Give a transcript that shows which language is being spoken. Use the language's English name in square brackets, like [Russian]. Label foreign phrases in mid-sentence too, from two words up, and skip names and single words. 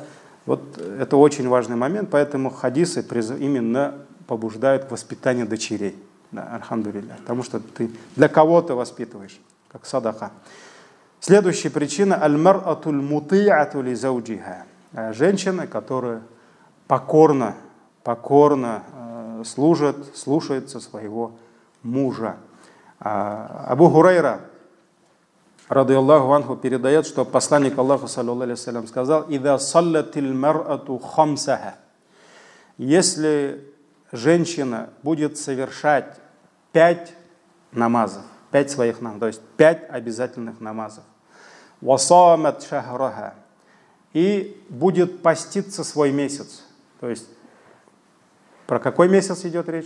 [Russian] Вот это очень важный момент, поэтому хадисы именно побуждают к воспитанию дочерей, да, альхамдулилля, потому что ты для кого-то воспитываешь, как садака. Следующая причина — [Arabic] المرأة المطيعة لزوجها. [Russian] Женщина, которая покорно слушается своего мужа. Абу Хурайра, [Arabic] رضي الله عنه, [Russian] передает, что посланник Аллаха, [Arabic] صلى الله عليه وسلم, [Russian] сказал: [Arabic] «إذا صلت المرأة خمسها». [Russian] Если женщина будет совершать 5 намазов, 5 своих намазов, то есть 5 обязательных намазов, [Arabic] «وصامت شهرها», [Russian] и будет поститься свой месяц, то есть про какой месяц идет речь?